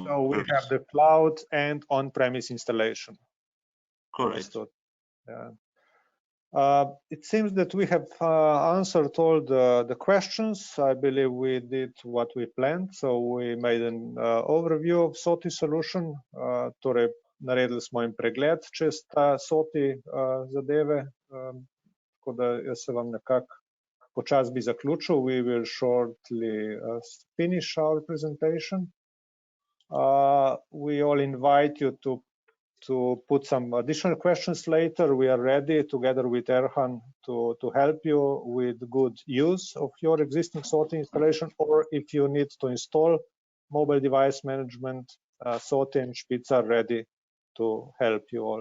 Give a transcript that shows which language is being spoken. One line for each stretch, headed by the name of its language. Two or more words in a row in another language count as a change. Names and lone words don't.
English: So we have the cloud and on-premise installation. Correct. Yeah. It seems that we have answered all the questions. I believe we did what we planned. So we made an overview of SOTI solution.
Slovenian: Torej, naredili smo jim pregled čez ta SOTI zadeve. Tako da jaz se vam nekako počas bi zaključil.
English: We will shortly finish our presentation. We all invite you to put some additional questions later. We are ready together with Erhan to help you with good use of your existing SOTI installation, or if you need to install mobile device management, SOTI and Spitz are ready to help you all.